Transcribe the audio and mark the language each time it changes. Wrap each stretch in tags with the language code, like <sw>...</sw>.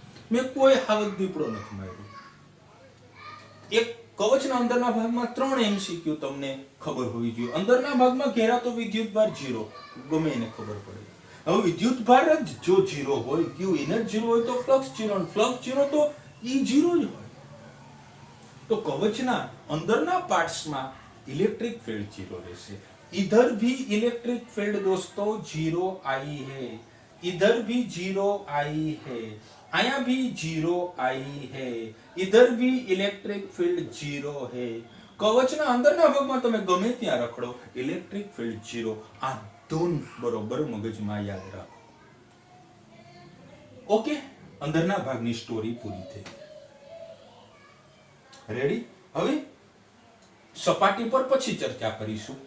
<gu>મેં કોઈ હાવત દીપડો નથી માર્યો. એક કવચના અંદરના ભાગમાં 3 MCQ તમને ખબર હોવી જોઈએ. અંદરના ભાગમાં ઘેરાતો વિદ્યુતભાર 0, ગમે એને ખબર પડે. હવે વિદ્યુતભાર જ જો 0 હોય, q in જ 0 હોય તો ફ્લક્સ 0, અને ફ્લક્સ 0 તો E 0 જ હોય. तो कवचना अंदरना पार्ट्सમાં इलेक्ट्रिक फील्ड 0 રહેશે.</gu> <hi>इधर भी इलेक्ट्रिक फील्ड दोस्तों 0 आई है, इधर भी 0 आई है, आया भी 0 आई है, इधर भी इलेक्ट्रिक फील्ड 0 है.</hi> <gu>कवचना अंदરના ભાગમાં તમે ગમે ત્યાં રખડો, ઇલેક્ટ્રિક ફીલ્ડ 0. આ ધૂન બરોબર મગજમાં યાદ રાખો. ઓકે, અંદરના ભાગની સ્ટોરી પૂરી થઈ. રેડી? હવે સપાટી પર પછી ચર્ચા કરીશું.</gu>